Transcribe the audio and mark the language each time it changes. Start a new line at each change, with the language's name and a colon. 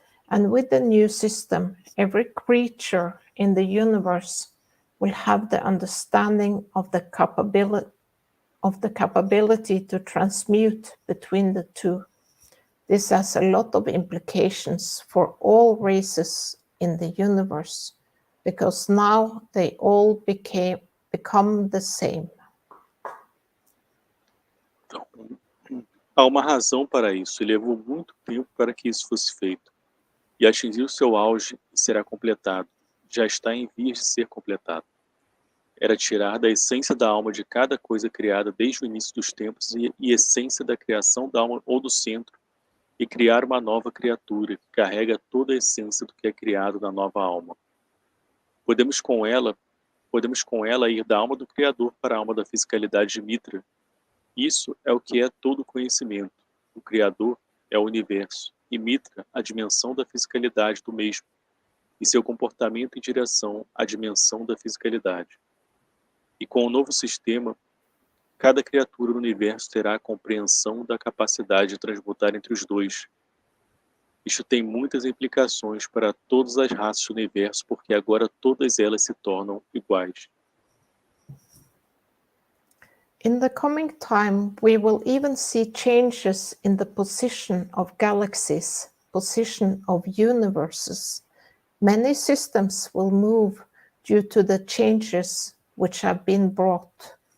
English: And with the new system, every creature in the universe will have the understanding of the capability to transmute between the two. This has a lot of implications for all races in the universe, because now they all become the same.
Portuguese: Então, há uma razão para isso, e levou muito tempo para que isso fosse feito. E atingiu seu auge e será completado. Já está em vias de ser completado. Era tirar da essência da alma de cada coisa criada desde o início dos tempos e essência da criação da alma ou do centro, e criar uma nova criatura que carrega toda a essência do que é criado na nova alma. Podemos com ela ir da alma do Criador para a alma da fisicalidade de Mitra. Isso é o que é todo conhecimento. O Criador é o universo, e Mitra a dimensão da fisicalidade do mesmo, e seu comportamento em direção à dimensão da fisicalidade. E com o novo sistema, cada criatura no universo terá a compreensão da capacidade de transmutar entre os dois. Isto tem muitas implicações para todas as raças do universo, porque agora todas elas se tornam iguais.
English: In the coming time, we will even see changes in the position of galaxies, position of universes. Many systems will move due to the changes which have been brought.